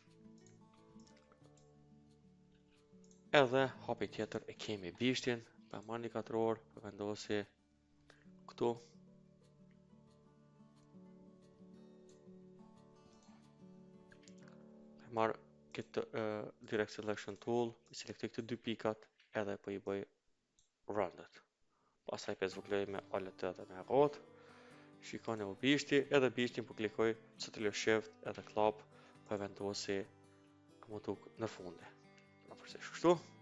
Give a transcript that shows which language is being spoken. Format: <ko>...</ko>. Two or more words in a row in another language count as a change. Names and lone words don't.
<sq>Edhe hapi tjetër e kemi bishtin, po marr një katror, po vendosi këtu. Marr këtë</sq> <en>direct selection tool,</en> <sq>selektoj këtë dy pikat, edhe po I bëj rounded. Pastaj po zvogloj me Alt edhe me rrot. Shikoni u bishti, edhe bishtin po klikoj CTRL Shift edhe klap, po vendosi më tuk në fundi.</sq>